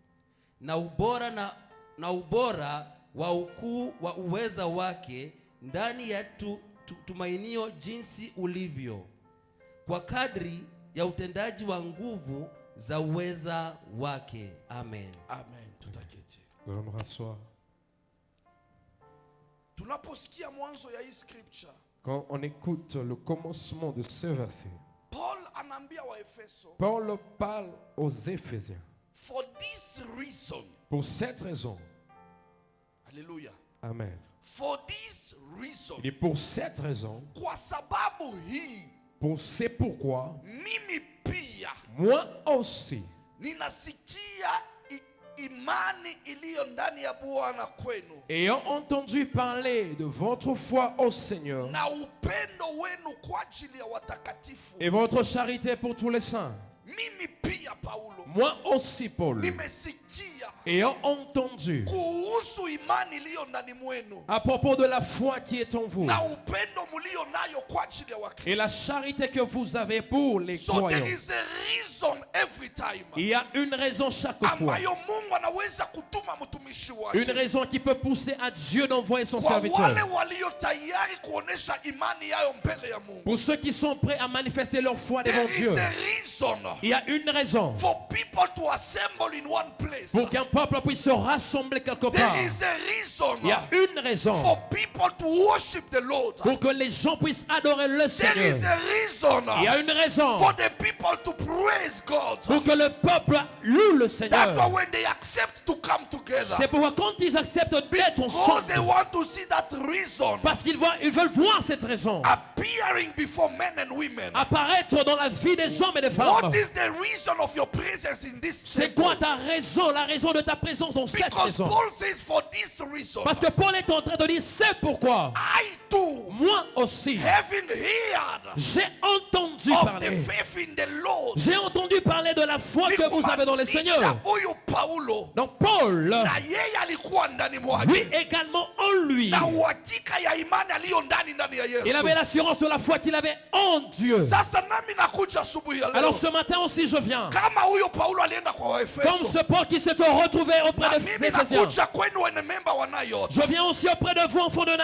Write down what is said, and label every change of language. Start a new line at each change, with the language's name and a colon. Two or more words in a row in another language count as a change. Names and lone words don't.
Swahili: na ubora wa ukuu wa uweza wake ndani ya tumainio jinsi ulivyo, kwa kadri ya utendaji wa nguvu za uweza wake. Amen. Amen. Tutaketi.
French: Nous allons nous rasseoir.
Swahili: Tunaposikia mwanzo ya hii scripture,
French: Quand on écoute le commencement de ce verset,
Swahili: Paul anaambia Waefeso,
French: Paul parle aux Éphésiens.
English: for this reason.
French: Pour cette raison, Hallelujah. Amen.
English: For this reason.
French: Il est pour cette raison,
Swahili: Kwa sababu hii,
French: c'est pourquoi,
Swahili: mimi pia
French: moi aussi,
Swahili: ninasikia imani iliyo ndani ya Bwana kwenu,
French: ayant entendu parler de votre foi au Seigneur
Swahili: na upendo wenu kwa ajili ya watakatifu,
French: et votre charité pour tous les saints,
Swahili: mimi pia Paulo
French: moi aussi Paul,
Swahili: nimesikia
French: ayant entendu
Swahili: kuhusu imani iliyo ndani mwenu
French: à propos de la foi qui est en vous
Swahili: na upendo mlio nayo kwa ajili ya
French: et
Swahili: Wakristo.
French: la charité que vous avez pour les
English: So there
French: croyants.
English: is a reason every time
French: Il y a une raison chaque fois,
Swahili: ambayo Mungu anaweza kutuma mtumishi
French: une
Swahili: wake
French: raison qui peut pousser à Dieu d'envoyer son
Swahili: kwa
French: serviteur.
Swahili: wale walio tayari kuonesha imani yao mbele ya Mungu.
French: Pour ceux qui sont prêts à manifester leur foi devant
English: There
French: Dieu,
English: is a reason
French: il y a une raison
English: for people to assemble in one place.
French: pour qu'un peuple puisse se rassembler quelque part.
English: There is a reason
French: Il y a une raison
English: for people to worship the Lord.
French: pour que les gens puissent adorer le
English: There is
French: Seigneur.
English: a reason
French: Il y a une raison
English: for the people to praise God.
French: pour que le peuple loue le
English: That's why
French: Seigneur.
English: when they accept to come together,
French: C'est pourquoi quand ils acceptent d'être
English: because they
French: ensemble,
English: want to see that reason
French: parce qu'ils veulent voir cette raison
English: appearing before men and women.
French: apparaître dans la vie des hommes et des femmes.
English: What is the reason of your presence in this
French: C'est
English: temple?
French: quoi ta raison, la raison de ta présence dans cette
English: Because
French: maison?
English: Paul says for this reason,
French: Parce que Paul est en train de dire c'est pourquoi
English: I too,
French: moi aussi,
English: having heard
French: j'ai entendu
English: of the
French: parler.
English: faith in the Lord.
French: J'ai entendu parler de la foi que vous avez dans le Seigneur.
Swahili: Huyu Paulo
French: Donc Paul,
Swahili: na yeye alikuwa ndani
French: lui
Swahili: mwake
French: également en lui,
Swahili: na uhakika ya imani aliyo ndani ya
French: il
Swahili: Yesu.
French: avait l'assurance de la foi qu'il avait en Dieu.
Swahili: Sasa nami nakuja asubuhi ya leo.
French: Alors ce matin aussi je viens,
Swahili: Kama huyo Paulo alienda kwa
French: comme
Swahili: Waefeso,
French: ce Paul qui s'est retrouvé auprès
Swahili: na
French: des
Swahili: mimi
French: Éphésiens.
Swahili: nakuja kwenu wene memba wa Nayot,
French: Je viens aussi auprès de vous, enfants de